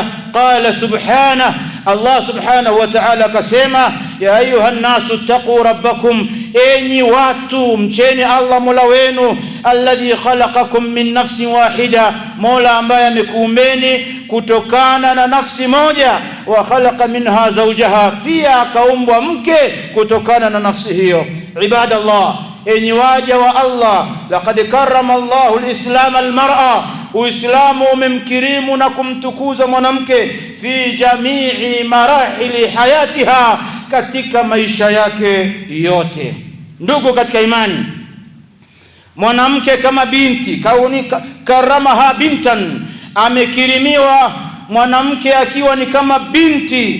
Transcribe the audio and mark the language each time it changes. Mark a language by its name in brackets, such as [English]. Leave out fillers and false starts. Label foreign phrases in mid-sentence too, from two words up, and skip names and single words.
[Arabic] قال سبحانه, [Swahili] Allah [Arabic] سبحانه وتعالى [Swahili] akasema, [Arabic] يا أيها الناس اتقوا ربكم, [Swahili] enyi watu mcheni Allah mola wenu, [Arabic] الذي خلقكم من نفس واحدة, [Swahili] mola ambaye amekuumbeni kutokana na nafsi moja, [Arabic] وخلق منها زوجها, [Swahili] pia akaumbwa mke kutokana na nafsi hiyo. [Arabic] عباد الله, [Swahili] enyi waja wa Allah, [Arabic] لقد كرم الله الإسلام المرأة, [Swahili] Uislamu umemkirimu na kumtukuza mwanamke [Arabic] في جميع مراحل حياتها, [Swahili] katika maisha yake yote. Ndugu katika imani, mwanamke kama binti, [Arabic] كونها كرامها بنتا, [Swahili] amekirimiwa mwanamke akiwa ni kama binti.